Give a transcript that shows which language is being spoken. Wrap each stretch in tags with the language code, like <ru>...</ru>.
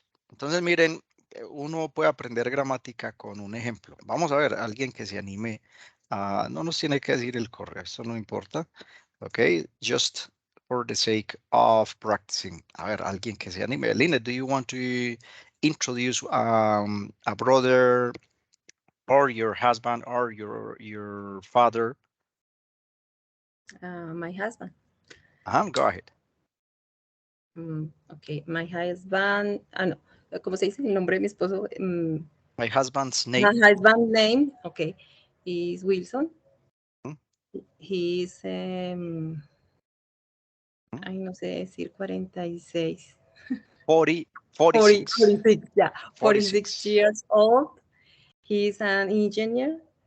<es>Entonces, miren, uno puede aprender gramática con un ejemplo. Vamos a ver, alguien que se anime no nos tiene que decir el correo, eso no importa.</es> <en>Ok, just for the sake of practicing.</en> <es>A ver, alguien que se anime.</es> <en>Lina, do you want to introduce a brother or your husband or your father? My husband. Go ahead. Ok, my husband,</en> <es>no, ¿cómo se dice el nombre de mi esposo?</es> <en>My husband's name. My husband's name, okay, is Wilson.</en> <es>He's, ay, no sé decir 46.</es> <en>46. 46, yeah, 46 years old. He's an engineer.</en>